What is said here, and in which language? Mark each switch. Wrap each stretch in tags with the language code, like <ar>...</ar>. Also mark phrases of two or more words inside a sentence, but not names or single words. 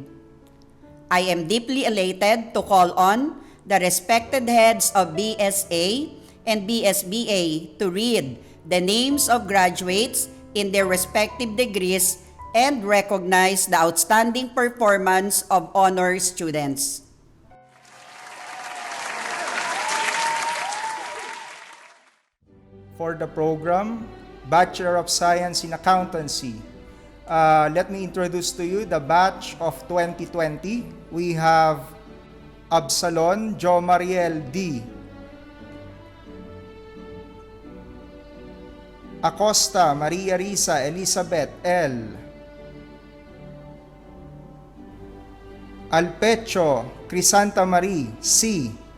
<en>I am deeply elated to call on the respected heads of BSA and BSBA to read the names of graduates in their respective degrees and recognize the outstanding performance of honor students." For the program, Bachelor of Science in Accountancy, let me introduce to you the batch of 2020. We have Absalon Jo Mariel D. Acosta Maria Risa Elizabeth L. Alpecho Crisanta Marie C.</en>